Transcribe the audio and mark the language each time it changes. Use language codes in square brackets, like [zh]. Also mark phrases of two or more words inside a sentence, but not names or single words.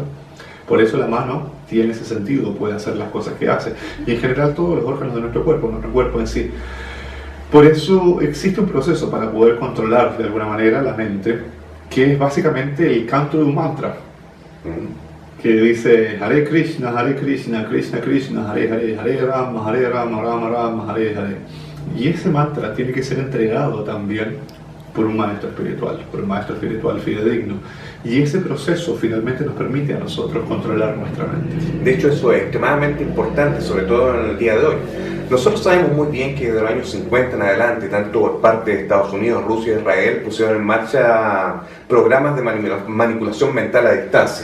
[es] Por eso la mano tiene ese sentido, puede hacer las cosas que hace. Y en general todos los órganos de nuestro cuerpo en sí. Por eso existe un proceso para poder controlar de alguna manera la mente, que es básicamente el canto de un mantra, que dice [sa] हरे कृष्ण कृष्ण कृष्ण हरे हरे हरे राम राम राम हरे हरे. [es] Y ese mantra tiene que ser entregado también por un maestro espiritual fidedigno. Y ese proceso finalmente nos permite a nosotros controlar nuestra mente. De hecho, eso es extremadamente importante, sobre todo en el día de hoy. Nosotros sabemos muy bien que desde los años 50 en adelante, tanto por parte de Estados Unidos, Rusia y Israel, pusieron en marcha programas de manipulación mental a distancia.